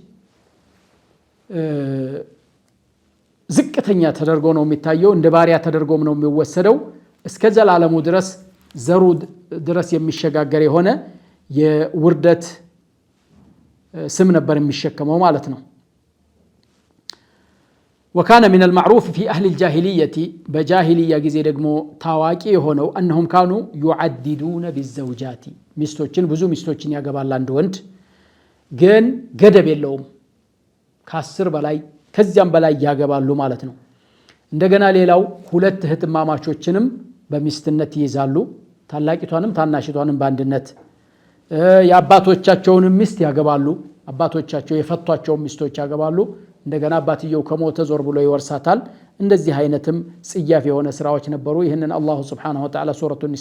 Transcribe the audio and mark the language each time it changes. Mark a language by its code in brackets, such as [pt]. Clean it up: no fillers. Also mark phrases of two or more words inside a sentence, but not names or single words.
[am] ዝቅተኛ ተደርጎ ነው የሚታየው፣ እንደ ባሪያ ተደርጎም ነው የሚወሰደው። እስከ ዘላለሙ ድረስ ዘሩ ድረስ የሚሸጋገር የሆነ የውርደት ስም ነበር የሚሸከመው ማለት ነው። [ar] وكان من المعروف في أهل الجاهلية بجاهلية [am] ጊዜ ደግሞ ታዋቂ የሆነው [ar] أنهم كانوا يعددون بالزوجات [am] ሚስቶችን ብዙ ሚስቶችን ያገባል አንድ ወንድ፣ ግን ገደብ የለውም። ከ10 በላይ ከዚያም በላይ ያገባሉ ማለት ነው። እንደገና ሌላው ሁለት እህትማማቾችንም በሚስትነት ይይዛሉ። ታላቂቷንም ታናሽቷንም በአንድነት የአባቶቻቸውንም ሚስት ያገባሉ። አባቶቻቸው የፈቷቸው ሚስቶች ያገባሉ። እንደገና አባትየው ከሞተ ዞር ብሎ ይወርሳታል። እንደዚህ አይነትም ጽያፍ የሆነ ስራዎች ነበሩ። ይህንን አላሁ [ar] سبحانه وتعالى [am] ሱረቱ ኒሳ